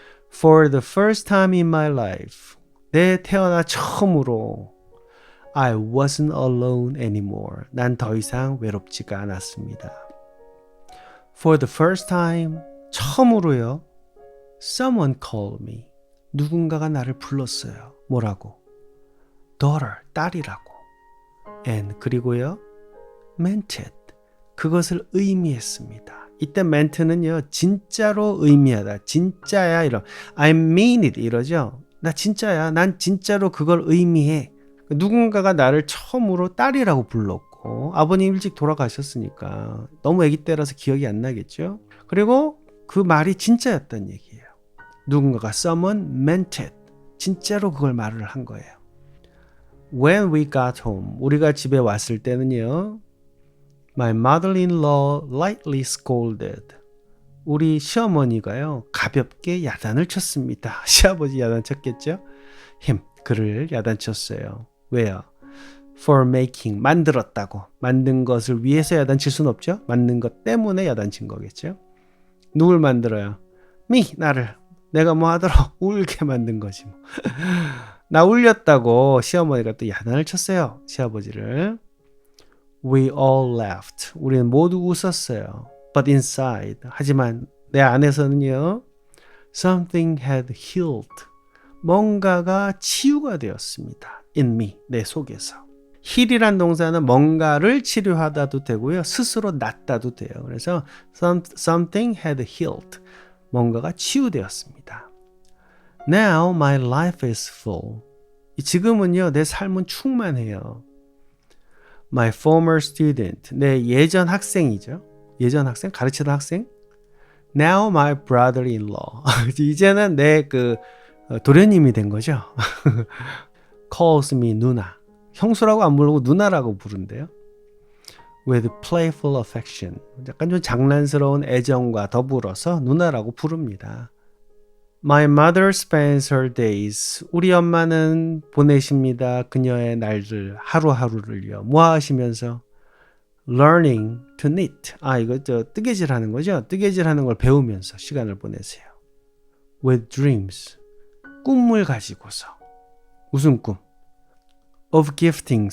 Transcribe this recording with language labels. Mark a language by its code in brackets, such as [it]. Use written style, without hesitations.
[en] For the first time in my life, [ko] 내 태어나 처음으로 [en] I wasn't alone anymore. [ko] 난 더 이상 외롭지가 않았습니다. [en] For the first time, 처음으로요. Someone called me. [ko] 누군가가 나를 불렀어요. 뭐라고? Daughter, 딸이라고. And 그리고요. [en] Meant it. [ko] 그것을 의미했습니다. 이때 ment는요. 진짜로 의미하다. 진짜야 이런. [en] I mean it 이러죠. [ko] 나 진짜야. 난 진짜로 그걸 의미해. 누군가가 나를 처음으로 딸이라고 불렀고 아버님 일찍 돌아가셨으니까 너무 아기 때라서 기억이 안 나겠죠. 그리고 그 말이 진짜였단 얘기예요. 누군가가 [en] someone meant it. [ko] 진짜로 그걸 말을 한 거예요. [en] When we got home, [ko] 우리가 집에 왔을 때는요. [en] My mother-in-law lightly scolded. [ko] 우리 시어머니가요. 가볍게 야단을 쳤습니다. 시아버지 야단 쳤겠죠? 그를 야단쳤어요. 왜요? For making, 만들었다고. 만든 것을 위해서 야단칠 수는 없죠? 만든 것 때문에 야단친 거겠죠? 누굴 만들어요? 나를. 내가 뭐 하더라? 울게 만든 거지 뭐. 나 울렸다고 시어머니가 또 야단을 쳤어요. 시아버지를. [en] We all laughed. [ko] 우리는 모두 웃었어요. But inside, 하지만 내 안에서는요. [en] Something had healed. [ko] 뭔가가 치유가 되었습니다. In me, 내 속에서. heal이란 동사는 뭔가를 치료하다도 되고요. 스스로 낫다도 돼요. 그래서 [en] something had healed. [ko] 뭔가가 치유되었습니다. [en] Now my life is full. [ko] 지금은요, 내 삶은 충만해요. [en] My former student, [ko] 내 예전 학생이죠. 예전 학생, 가르치던 학생. [en] Now my brother-in-law. [ko] 이제는 내 도련님이 된 거죠. [en] Calls me 누나. [ko] 형수라고 안 부르고 누나라고 부른대요. [en] With playful affection. [ko] 약간 좀 장난스러운 애정과 더불어서 누나라고 부릅니다. [en] My mother spends her days. [ko] 우리 엄마는 보내십니다. 그녀의 날들, 하루하루를요. 뭐 하시면서? Learning to knit. 이거 뜨개질 하는 거죠? 뜨개질 하는 걸 배우면서 시간을 보내세요. With dreams. 꿈을 가지고서. 무슨 꿈? Of gifting.